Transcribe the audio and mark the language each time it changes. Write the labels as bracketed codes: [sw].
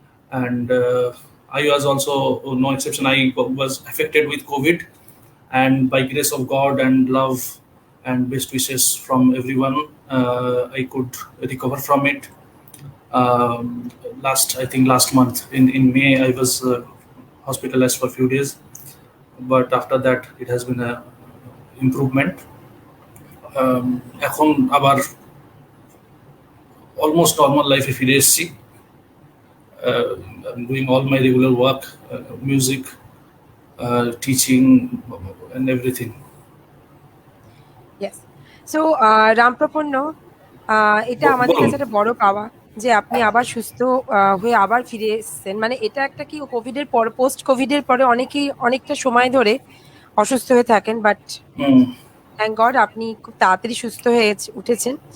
[en] And I was also no exception. I was affected with COVID, and by grace of God and love and best wishes from everyone, I could recover from it. I think last month in May, I was hospitalized for a few days, but after that it has been a improvement. [bn] এখন আবার almost normal লাইফে ফিরে এসেছি। [en] I'm doing all my regular work, music, teaching, and everything. Yes. [bn] So, রামপ্রপন্ন, এটা আমাদের বলুন। কাছে একটা বড় পাওয়া যে আপনি আবার সুস্থ হয়ে আবার ফিরে এসেছেন। মানে এটা একটা কি, কোভিডের পর, পোস্ট কোভিডের পরে অনেকেই অনেকটা সময় ধরে অসুস্থ হয়ে থাকেন, [en] but thank God [bn] আপনি খুব তাড়াতাড়ি সুস্থ হয়ে উঠেছেন।